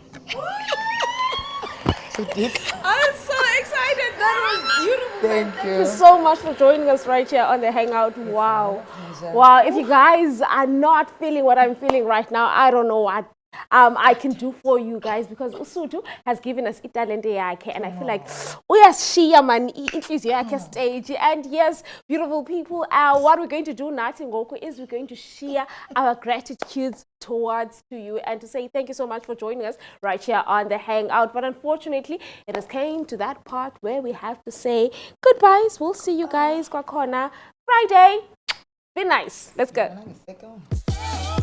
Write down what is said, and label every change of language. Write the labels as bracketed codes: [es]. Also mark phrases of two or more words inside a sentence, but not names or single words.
[en] So deep. I'm so excited. That was beautiful. Thank Thank you you. so much for joining us right here on the Hangout. Wow. Wow. If you guys are not feeling what I'm feeling right now, I don't know what I can do for you guys, because Usutu has given us [xh] italente yakhe, [en] and I feel like [xh] uyashiya man inhliziyo yakhe [en] stage. And yes, beautiful people, what we're going to do [xh] nathi ngoku [en] is we're going to share our gratitudes towards to you and to say thank you so much for joining us right here on the Hangout. But unfortunately, it has came to that part where we have to say goodbyes. We'll see you guys kwakhona Friday. Be nice. Let's go.